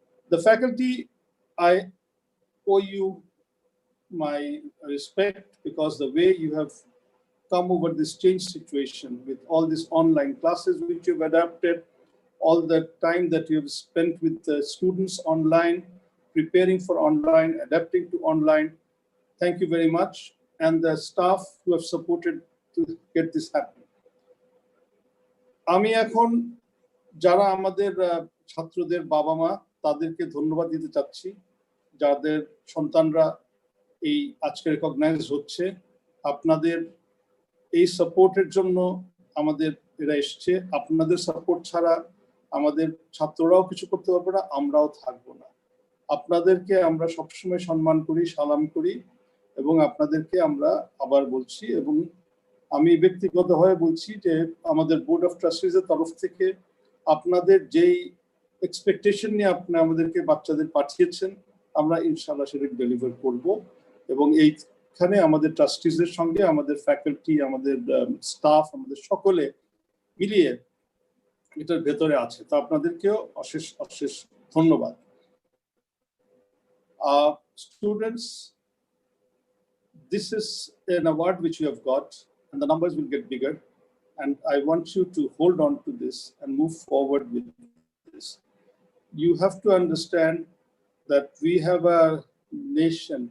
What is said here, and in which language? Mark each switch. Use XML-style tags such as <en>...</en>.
<en>The faculty, I owe you my respect because the way you have come over this change situation with all these online classes which you've adapted, all the time that you've spent with the students online, preparing for online, adapting to online. Thank you very much. and the staff who have supported to get this happen.</en> <bn>আমি এখন যারা আমাদের ছাত্রদের বাবা মা তাদেরকে ধন্যবাদ দিতে চাচ্ছি, যাদের সন্তানরা এই আজকে রেকগনাইজ হচ্ছে। আপনাদের এই সাপোর্টের জন্য আমাদের এরা এসছে। আপনাদের সাপোর্ট ছাড়া আমাদের ছাত্ররাও কিছু করতে পারবে না, আমরাও থাকবো না। আপনাদেরকে আমরা সবসময় সম্মান করি, সালাম করি, এবং আপনাদেরকে আমরা আবার বলছি, এবং আমি ব্যক্তিগতভাবে বলছি যে আমাদের বোর্ড অফ ট্রাস্টিজের তরফ থেকে আপনাদের যেই এক্সপেকটেশন নিয়ে আপনি আমাদেরকে বাচ্চাদের পাঠিয়েছেন, আমরা ইনশাআল্লাহ সেটা ডেলিভার করব। এবং এইখানে আমাদের ট্রাস্টিজের সঙ্গে আমাদের ফ্যাকাল্টি, আমাদের স্টাফ, আমাদের সকলে মিলিয়ে এটার ভেতরে আছে। তো আপনাদেরকেও অশেষ অশেষ ধন্যবাদ।</bn> <en>Students, this is an award which you have got, and the numbers will get bigger. And I want you to hold on to this and move forward with this. You have to understand that we have a nation.</en>